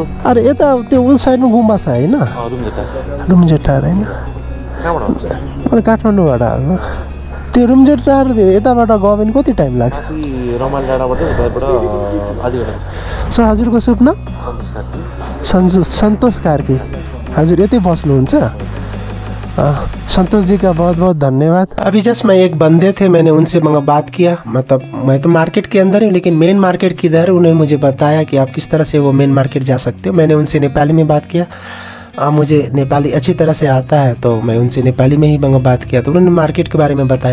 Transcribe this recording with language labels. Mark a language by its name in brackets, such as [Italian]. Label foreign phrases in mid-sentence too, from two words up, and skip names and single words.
[Nepali] अरे यता त्यो उस साइडमा गुम्बा छ होइन? रुम्जेटार रुम्जेटार होइन? कहाँबाट हो? म त काठमाडौँबाट आएको। त्यो रुम्जेट टार यताबाट गयो भने कति टाइम लाग्छ? माथि रमाइलो डाँडाबाट उताबाट आधी घन्टा। सर हजुरको शुभ नाम? संतोष कार्की। हजुर यतै बस्नुहुन्छ? [Hindi] संतोष जी का बहुत बहुत धन्यवाद। अभी जस्ट मैं एक बंदे थे, मैंने उनसे बात किया, मतलब मैं तो मार्केट के अंदर हूँ लेकिन [English] main market [Hindi] किधर, उन्होंने मुझे बताया कि आप किस तरह से वो [English] main market [Hindi] जा सकते हो। मैंने उनसे नेपाली में बात किया, मुझे नेपाली अच्छी तरह से आता है तो मैं उनसे नेपाली में ही बात किया, तो उन्होंने मार्केट के बारे में बताया।